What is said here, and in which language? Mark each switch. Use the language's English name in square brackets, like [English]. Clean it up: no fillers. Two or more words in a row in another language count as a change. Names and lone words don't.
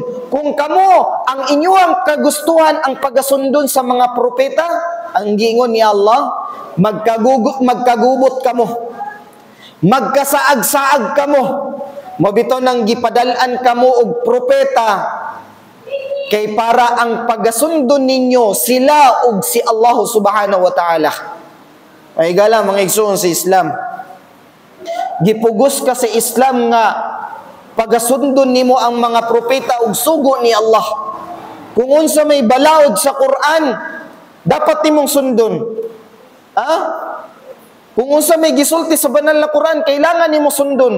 [Cebuano] Kung kamo ang inyong kagustuhan ang pagasundon sa mga propeta, ang giingon ni Allah, magkagubot kamo. Magkasaag-saag kamo. Mabito nang gipadalan kamo og propeta kay para ang pagasundon ninyo sila og si Allah [Arabic] سبحانه وتعالى. [Cebuano] Ay gala mga igsoon sa Islam, gipugos ka sa Islam nga pagasundon nimo ang mga propeta ug sugo ni Allah. Kung unsa may balaod sa Quran, dapat nimong sundon. Kung unsa may gisulti sa banal na Quran, kailangan nimo sundon.